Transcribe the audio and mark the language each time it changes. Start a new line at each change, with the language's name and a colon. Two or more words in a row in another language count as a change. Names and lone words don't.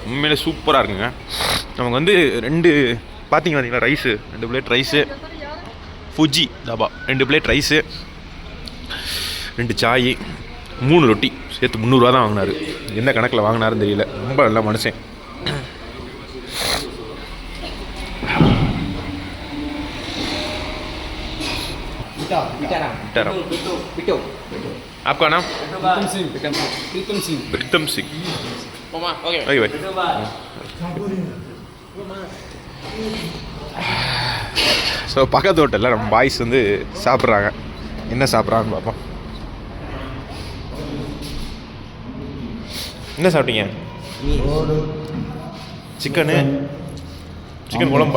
Tamil: உண்மையிலே சூப்பராக இருக்குங்க. நமக்கு வந்து ரெண்டு பார்த்தீங்களா ரைஸு, 2 பிளேட் ரைஸு, ஃபுஜி தாபா 2 பிளேட் ரைஸு, 2 சாய், 3 ரொட்டி சேர்த்து 300 ரூபா தான் வாங்கினார். எந்த கணக்கில் வாங்கினாருன்னு தெரியல, ரொம்ப நல்ல மனுஷன்.
Hindi: आपका नाम? प्रीतम सिंह. ओके भाई.
Tamil: ஸோ பக்கத்து ஹோட்டலில் நம்ம பாய்ஸ் வந்து சாப்பிட்றாங்க. என்ன சாப்பிட்றான்னு பார்ப்போம். என்ன சாப்பிட்டீங்க? சிக்கன் குழம்பா?